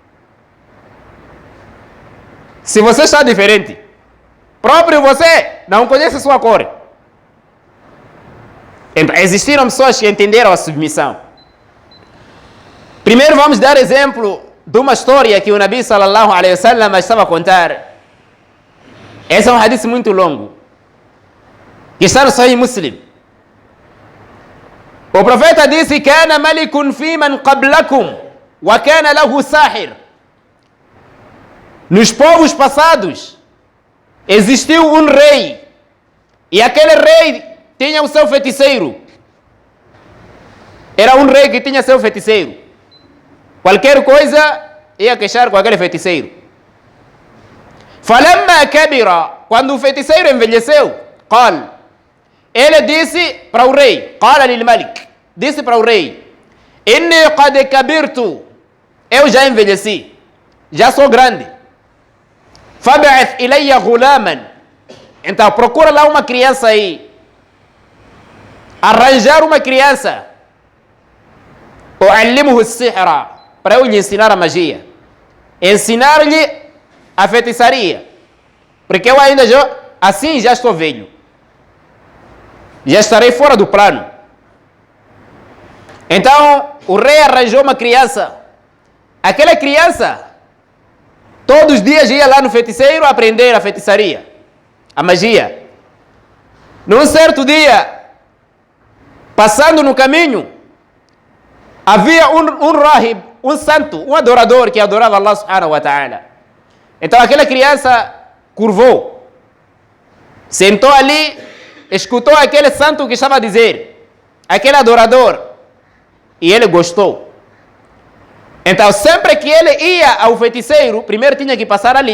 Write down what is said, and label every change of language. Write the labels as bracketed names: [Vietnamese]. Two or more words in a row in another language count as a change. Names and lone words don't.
[Portuguese] Se você está diferente, próprio você não conhece sua cor. Então, existiram pessoas que entenderam a submissão. Primeiro vamos dar exemplo de uma história que o Nabi [Arabic] صلى الله عليه وسلم [Portuguese] estava a contar. Esse é um hadith muito longo, que está no Sahih Muslim. O profeta disse: [Arabic] "كان ملك فيمن قبلكم، وكان له ساحر." [Portuguese] Nos povos passados, existiu um rei, e aquele rei tinha o seu feiticeiro. Era um rei que tinha seu feiticeiro. Qualquer coisa ia queixar com aquele feiticeiro. [Arabic] فَلَمَّا كَبِرَ, [Portuguese] quando o feiticeiro envelheceu, قال, ele disse para o rei, [Arabic] قال للملك, [Portuguese] disse para o rei: [Arabic] إِنِّي قَدْ كَبِرْتُ, [Portuguese] eu já envelheci, já sou grande. [Arabic] فَبَعِثْ إِلَيَّ غُلَامًا, [Portuguese] então procura lá uma criança aí. Arranjar uma criança. [Arabic] أُعَلِّمُهُ السِّحْرَ, [Portuguese] para eu lhe ensinar a magia. Ensinar-lhe a feitiçaria. Porque eu ainda assim já estou velho. Já estarei fora do plano. Então, o rei arranjou uma criança. Aquela criança, todos os dias ia lá no feiticeiro aprender a feitiçaria, a magia. Num certo dia, passando no caminho, Havia um rahib, um santo, um adorador que adorava Allah [Arabic] سبحانه وتعالى. [Portuguese] Então aquela criança curvou, sentou ali, escutou aquele santo que estava a dizer, aquele adorador, e ele gostou. Então sempre que ele ia ao feiticeiro, primeiro tinha que passar ali.